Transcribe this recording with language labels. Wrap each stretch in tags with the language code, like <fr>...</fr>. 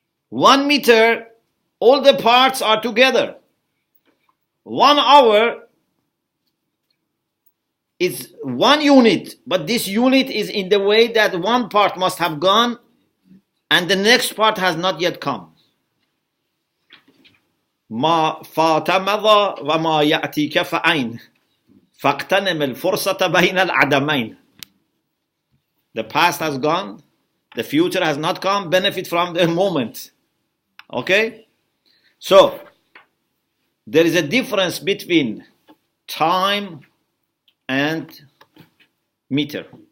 <en>1 meter, all the parts are together. 1 hour is 1 unit, but this unit is in the way that one part must have gone and the next part has not yet come.</en> <ar>ما فات مضى وما يأتيك فأين فاغتنم الفرصة بين العدمين.</ar> <en>The past has gone, the future has not come, benefit from the moment. Okay? So, there is a difference between time and meter.</en>